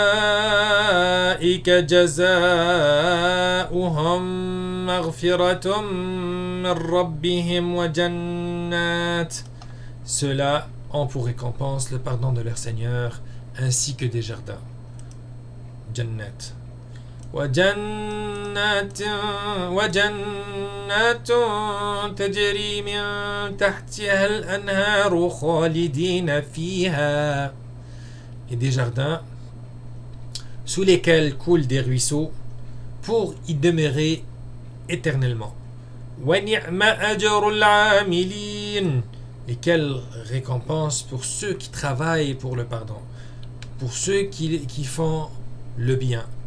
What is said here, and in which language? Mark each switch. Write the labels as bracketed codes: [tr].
[ar] أولئك جزاؤهم مغفرة من ربهم وجنات. [fr] Ceux-là ont pour récompense le pardon de leur Seigneur ainsi que des jardins. [ar] Jannat. وجنات تجري من تحتها الأنهار خالدين فيها. [fr] Et des jardins sous lesquels coulent des ruisseaux pour y demeurer éternellement. [ar] وَنِعْمَ أَجْرُ الْعَامِلِينَ. [fr] Et quelle récompense pour ceux qui travaillent pour le pardon, pour ceux qui font le bien.